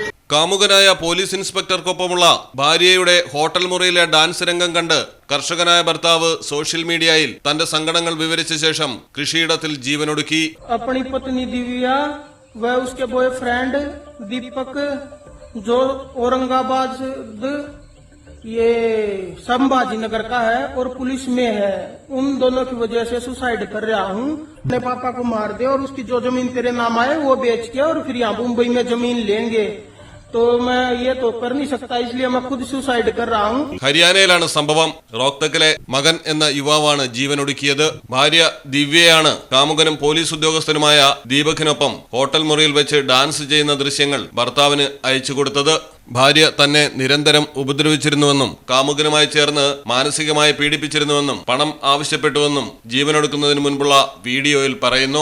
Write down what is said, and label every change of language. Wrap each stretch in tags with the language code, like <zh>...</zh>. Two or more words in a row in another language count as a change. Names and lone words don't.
<ml>കാമുകനായ പോലീസ് ഇൻസ്പെക്ടർക്കൊപ്പമുള്ള ഭാര്യയുടെ ഹോട്ടൽ മുറിയിലെ ഡാൻസ് രംഗം കണ്ട് കർഷകനായ ഭർത്താവ് സോഷ്യൽ മീഡിയയിൽ തന്റെ സങ്കടങ്ങൾ വിവരിച്ച ശേഷം കൃഷിയിടത്തിൽ ജീവനൊടുക്കി.</ml> <hi>अपनी पत्नी दिव्या व उसके बॉयफ्रेंड दीपक जो औरंगाबाद ये संभाजी नगर का है और पुलिस में है, उन दोनों की वजह से सुसाइड कर रहा हूँ. अपने पापा को मार दे और उसकी जो जमीन तेरे नाम आए वो बेच के और फिर यहाँ मुंबई में जमीन लेंगे. तो मैं ये तो कर नहीं सकता, इसलिए मैं खुद सुसाइड कर रहा हूँ.</hi> <ml>ഹരിയാനയിലാണ് സംഭവം. റോഹ്തക്കിലെ മകൻ എന്ന യുവാവാണ് ജീവനൊടുക്കിയത്. ഭാര്യ ദിവ്യയാണ് കാമുകനും പോലീസ് ഉദ്യോഗസ്ഥനുമായ ദീപകിനൊപ്പം ഹോട്ടൽ മുറിയിൽ വെച്ച് ഡാൻസ് ചെയ്യുന്ന ദൃശ്യങ്ങൾ ഭർത്താവിന് അയച്ചു കൊടുത്തത്. ഭാര്യ തന്നെ നിരന്തരം ഉപദ്രവിച്ചിരുന്നുവെന്നും കാമുകനുമായി ചേർന്ന് മാനസികമായി പീഡിപ്പിച്ചിരുന്നുവെന്നും പണം ആവശ്യപ്പെട്ടുവെന്നും ജീവനൊടുക്കുന്നതിന് മുൻപുള്ള വീഡിയോയിൽ പറയുന്നു.</ml>